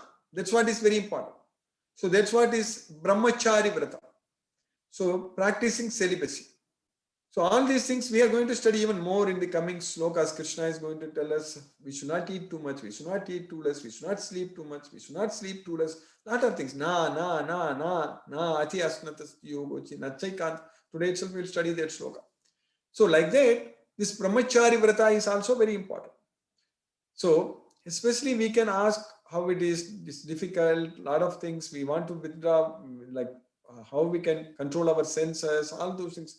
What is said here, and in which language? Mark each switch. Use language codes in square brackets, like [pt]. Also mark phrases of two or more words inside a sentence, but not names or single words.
[en] That's what is very important. So that's what is [sa] Brahmachari Vrata. [en] So practicing celibacy. So all these things we are going to study even more in the coming slokas. Krishna is going to tell us we should not eat too much, we should not eat too less, we should not sleep too much, we should not sleep too less. Lot of things. [sa] Ati asnatas yogochi, nachai. [en] Today itself we will study that sloka. So like that, this [sa] Brahmachari Vrata [en] is also very important. So especially we can ask how it is, it's difficult, lot of things we want to withdraw, like how we can control our senses, all those things.